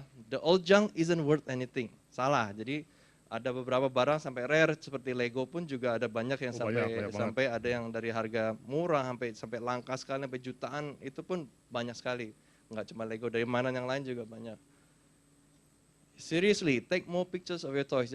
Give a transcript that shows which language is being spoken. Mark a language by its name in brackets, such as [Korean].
[English] The old junk isn't worth anything. [Indonesian] Salah. Jadi ada beberapa barang sampai rare seperti Lego pun juga ada banyak yang sampai ada yang dari harga murah sampai langka sekali sampai jutaan, itu pun banyak sekali. Nggak cuma Lego, dari mainan yang lain juga banyak. [English] Seriously, take more pictures of your toys.